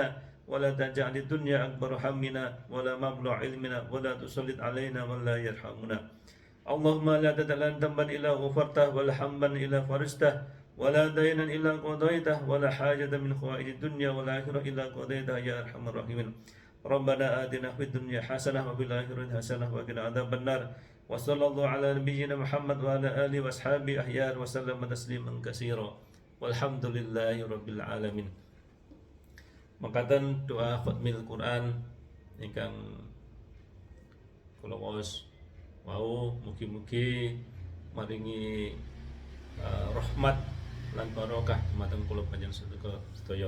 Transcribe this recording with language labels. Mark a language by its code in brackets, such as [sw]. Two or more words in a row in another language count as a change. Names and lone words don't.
[ar] ولا تجعل الدنيا أكبر همنا ولا مبلغ علمنا ولا تسلط علينا من لا يرحمنا اللهم لا تدع لنا ذنبا إلا غفرته ولا هما إلا فرجته ولا دينا إلا قضيته ولا حاجة من حوائج الدنيا والآخرة إلا قضيتها يا أرحم الراحمين ربنا آتنا في الدنيا حسنة وفي الآخرة حسنة وقنا عذاب النار وصلى الله على نبينا محمد وعلى آله وأصحابه أحياء وسلم تسليما كثيرا والحمد لله رب العالمين. [jv] Makaten doa [ar] ختم القرآن [jv] ingkang kula waos wau mugi-mugi maringi rahmat lan barokah dumateng kula panjenengan sedaya.